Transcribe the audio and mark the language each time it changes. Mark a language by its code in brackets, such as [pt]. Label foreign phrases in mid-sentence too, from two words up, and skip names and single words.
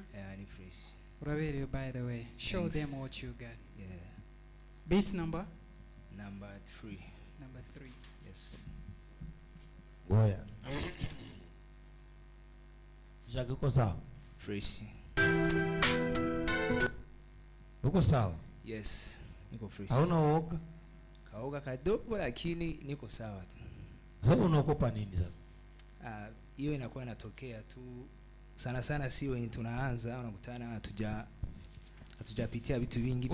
[rw] Yeah, ni fresh. Uraberewe [en] by the way. [rw] Show [en] Thanks. them what you got. Yeah. Beat number? Number 3. Number 3. Yes. [sw] Oya. Jacques uko sawa? [en] Fresh. [sw] Uko sawa? Yes. Niko fresh. Hauna uoga? Kaoga kadogo lakini niko sawa tu. Sasa unaogopa nini sasa? Hiyo inakuwa inatokea tu sana sana, si wenye tunaanza unakutana hatujapitia vitu vingi.